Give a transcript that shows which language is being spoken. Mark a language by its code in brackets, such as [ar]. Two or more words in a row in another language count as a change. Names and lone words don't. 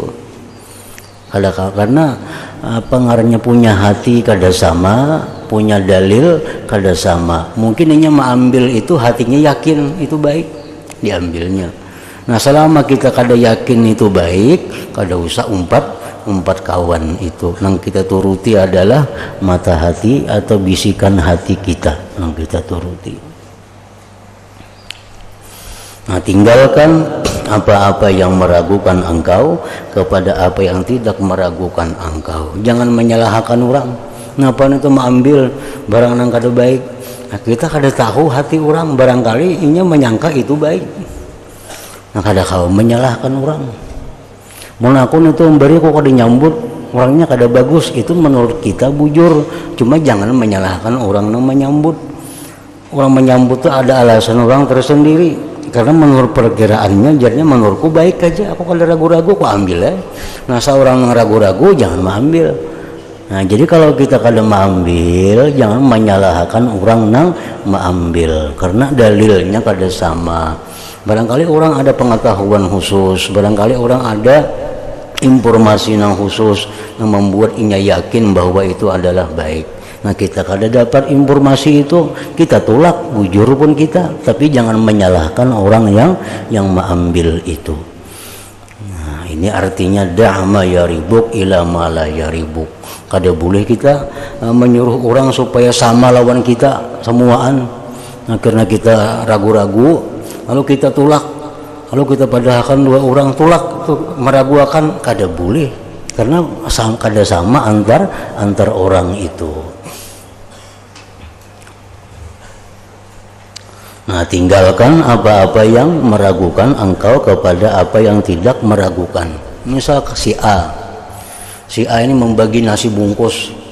[bjn] Kada kawa, karena pengarangnya punya hati kada sama, punya dalil kada sama. [id] Mungkin hanya mengambil itu hatinya yakin itu baik, diambilnya. [bjn] Nah, selama kita kada yakin itu baik, kada usah umpat kawan itu. [id] Nang kita turuti adalah mata hati atau bisikan hati kita, nang kita turuti. Nah, tinggalkan apa-apa yang meragukan engkau kepada apa yang tidak meragukan engkau. Jangan menyalahkan orang. [bjn] Ngapa itu mengambil barang nang kada baik? Nah, kita kada tahu hati orang, barangkali inya menyangka itu baik. Nah kada kau menyalahkan orang. Mun aku itu memberi kok kada nyambut, orangnya kada bagus, itu menurut kita bujur. [id] Cuma jangan menyalahkan orang yang menyambut. Orang menyambut itu ada alasan orang tersendiri. Karena menurut perkiraannya, jadinya menurutku baik aja. Aku kalau ragu-ragu, aku ambil ya. Nah, seorang ragu-ragu jangan mengambil. Nah, jadi kalau kita kadang mengambil, jangan menyalahkan orang yang mengambil. Karena dalilnya kada sama. Barangkali orang ada pengetahuan khusus, barangkali orang ada informasi yang khusus yang membuat inya yakin bahwa itu adalah baik. [bjn] Nah, kita kada dapat informasi itu, kita tolak, bujur pun kita, tapi jangan menyalahkan orang yang mengambil itu. [id] Nah, ini artinya [ar] da'ma yaribuk ila ma la yaribuk. [bjn] Kada boleh kita menyuruh orang supaya sama lawan kita semuaan. Nah, karena kita ragu-ragu, lalu kita tolak, lalu kita padahkan dua orang tolak meragukan, kada boleh. Karena kada sama antar orang itu. [id] Nah, tinggalkan apa-apa yang meragukan engkau kepada apa yang tidak meragukan. Misal si A ini membagi nasi bungkus.